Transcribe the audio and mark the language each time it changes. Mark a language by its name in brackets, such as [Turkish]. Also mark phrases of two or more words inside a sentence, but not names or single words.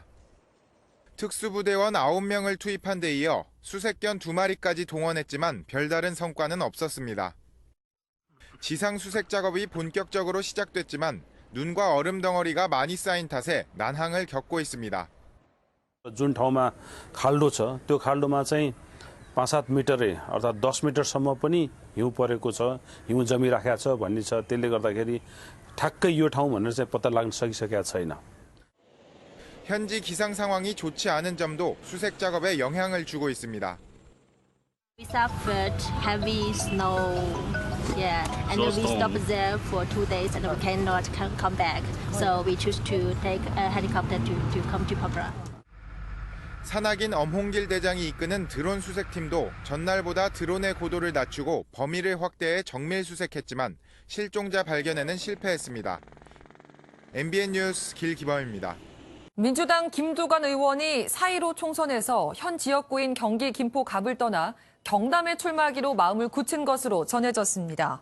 [Korean] 특수부대원 9명을 투입한 데 이어 수색견 2마리까지 동원했지만 별다른 성과는 없었습니다. 지상 수색 작업이 본격적으로 시작됐지만 눈과 얼음 덩어리가 많이 쌓인 탓에 난항을 겪고 있습니다. [Nepali] जुन ठाउँमा खाल्डो छ त्यो खाल्डोमा चाहिँ 5-7 मिटरै अर्थात् 10 मिटरसम्म पनि हिउँ परेको छ, हिउँ जमिराखेको छ भन्ने छ। त्यसले गर्दाखेरि ठ्याक्कै यो ठाउँ भनेर चाहिँ पत्ता लाग्न सकिसकेका छैन. [Korean] 현지 기상 상황이 좋지 않은 점도 수색 작업에 영향을 주고 있습니다. [English] We suffered heavy snow, and we stopped there for 2 days and we cannot come back. So we choose to take a helicopter to come to Papua. [Korean] 산악인 엄홍길 대장이 이끄는 드론 수색팀도 전날보다 드론의 고도를 낮추고 범위를 확대해 정밀 수색했지만 실종자 발견에는 실패했습니다. MBN 뉴스 길기범입니다. 민주당 김두관 의원이 4.15 총선에서 현 지역구인 경기 김포갑을 떠나 경남에 출마하기로 마음을 굳힌 것으로 전해졌습니다.